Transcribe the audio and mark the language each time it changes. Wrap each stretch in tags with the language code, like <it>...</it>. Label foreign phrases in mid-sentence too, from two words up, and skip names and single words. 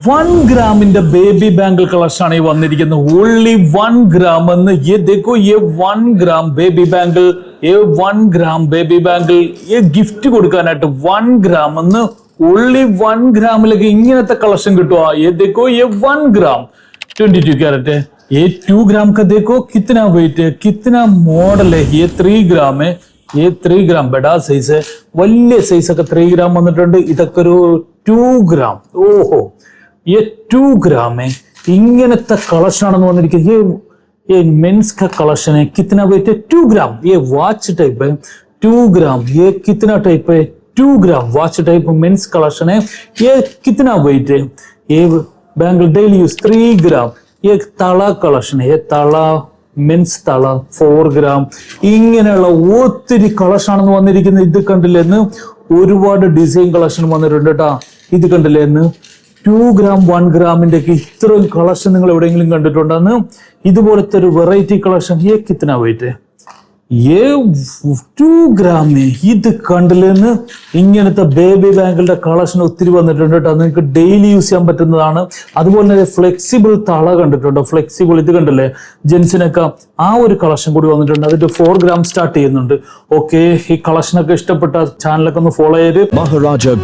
<ml>1 ഗ്രാമിന്റെ ബേബി ബാംഗിൾ കളക്ഷൻ ആണ് ഈ വന്നിരിക്കുന്നത്. ഓൺലി 1 gram എന്ന്</ml> <hi>ये देखो ये 1 gram</hi> <ml>ബേബി ബാംഗിൾ, ये 1 gram ബേബി ബാംഗിൾ, ये ഗിഫ്റ്റ് കൊടുക്കാനായിട്ട് 1 gram എന്ന് ഓൺലി 1 ഗ്രാമിലേക്ക് ഇങ്ങനത്തെ കളക്ഷൻ കിട്ടുക.</ml> <hi>ये देखो ये 1 gram 22 कैरेट है. ये 2 gram का देखो कितना वेट है, कितना मॉडल है. ये 3 gram है. ये 3 gram बड़ा साइज है.</hi> <ml>വലിയ സൈസ് ഒക്കെ 3 gram വന്നിട്ടുണ്ട്. ഇതൊക്കെ ഒരു 2 gram. ഓഹോ,</ml> <hi>ये 2 gram है.</hi> <ml>ഇങ്ങനത്തെ കളക്ഷൻ ആണെന്ന് വന്നിരിക്കുന്നത്.</ml> <hi>ये मेंस का कलेक्शन है. कितना वेट है? 2 gram. ये वॉच टाइप है 2 gram. ये कितना टाइप है? 2 gram वॉच टाइप मेंस कलेक्शन है. ये कितना वेट है? ये बैंगल डेली यूज 3 gram. ये</hi> <ml>തള കളക്ഷൻ</ml> <hi>है.</hi> <ml>ये തള മെൻസ് തള 4 gram. ഇങ്ങനെയുള്ള ഒത്തിരി കളക്ഷൻ ആണെന്ന് വന്നിരിക്കുന്നത്. ഇത് കണ്ടില്ലെന്ന് ഒരുപാട് ഡിസൈൻ കളക്ഷൻ വന്നിട്ടുണ്ട് കേട്ടാ. ഇത് കണ്ടില്ലെന്ന് 2 gram 1 ഗ്രാമിന്റെ ഇത്രയും കളക്ഷൻ നിങ്ങൾ എവിടെയെങ്കിലും കണ്ടിട്ടുണ്ടെന്ന്? ഇതുപോലത്തെ ഒരു വെറൈറ്റി കളക്ഷൻ.</ml> <hi>ये कितना वेट है? ये 2 gram है.</hi> <ml>ഇത് കണ്ടില്ലെന്ന് ഇങ്ങനത്തെ ബേബി ബാങ്കിളുടെ കളക്ഷൻ ഒത്തിരി വന്നിട്ടുണ്ട് കേട്ടോ. നിങ്ങൾക്ക് ഡെയിലി യൂസ് ചെയ്യാൻ പറ്റുന്നതാണ്. അതുപോലെ തന്നെ ഫ്ലെക്സിബിൾ തള കണ്ടിട്ടുണ്ടോ? ഫ്ലെക്സിബിൾ ഇത് കണ്ടില്ലേ, ജെൻസിനൊക്കെ ആ ഒരു കളക്ഷൻ കൂടി വന്നിട്ടുണ്ട്. അതിന്റെ 4 gram സ്റ്റാർട്ട് ചെയ്യുന്നുണ്ട്. ഓക്കെ, ഈ കളക്ഷനൊക്കെ ഇഷ്ടപ്പെട്ട ചാനലൊക്കെ ഒന്ന് ഫോളോ ചെയ്ത്.</ml>